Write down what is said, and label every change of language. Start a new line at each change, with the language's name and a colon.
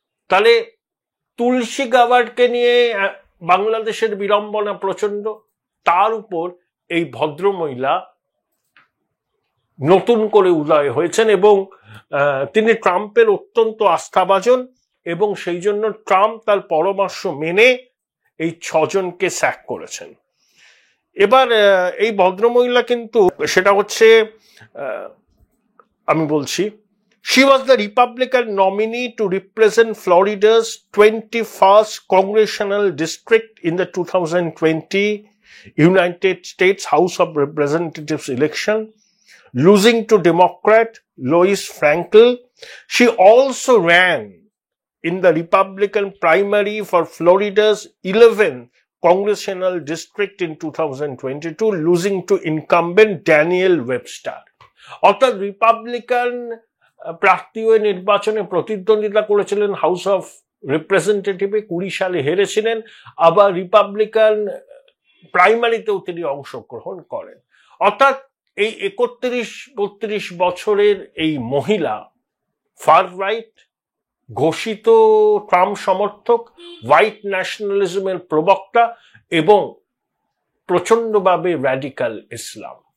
Bangla: তাহলে তুলসী গাবার্ডকে নিয়ে বাংলাদেশের বিড়ম্বনা প্রচন্ড, তার উপর এই ভদ্রমহিলা নতুন করে উদয় হয়েছেন এবং তিনি ট্রাম্পের অত্যন্ত আস্থাভাজন এবং সেই জন্য ট্রাম্প তার পরামর্শ মেনে এই 6 জনকে স্যাক করেছেন। এবার এই ভদ্রমহিলা কিন্তু সেটা হচ্ছে আমি বলছি,
English: she was the Republican nominee to represent Florida's 21st congressional district in the 2020 United States House of Representatives election, losing to Democrat Lois Frankel. She also ran in the Republican primary for Florida's 11th congressional district in 2022, losing to incumbent Daniel Webster.
Bangla: অর্থাৎ Republican প্রার্থী হয়ে নির্বাচনে প্রতিদ্বন্দ্বিতা করেছিলেন house of রিপ্রেজেন্টেটিভে, 20 সালে হেরেছিলেন, আবার Republican প্রাইমারিতেও তিনি অংশগ্রহণ করেন। অর্থাৎ এই 31-32 বছরের এই মহিলা ফার রাইট, ঘোষিত ট্রাম্প সমর্থক, হোয়াইট ন্যাশনালিজমের প্রবক্তা এবং প্রচন্ডভাবে র্যাডিক্যাল ইসলাম।